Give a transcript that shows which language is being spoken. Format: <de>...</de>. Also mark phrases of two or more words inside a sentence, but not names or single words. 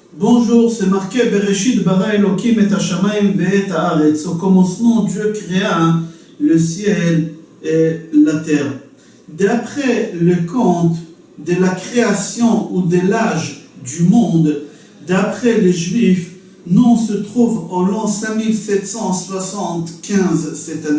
<fr>Bonjour, c'est marqué</fr> <he>בראשית ברא אלקים את השמים ואת הארץ.</he> <fr>Au commencement, Dieu créa le ciel et la terre. D'après le compte de la création ou de l'âge du monde, d'après les Juifs, nous on se trouve au l'an 5775 cette année.</fr>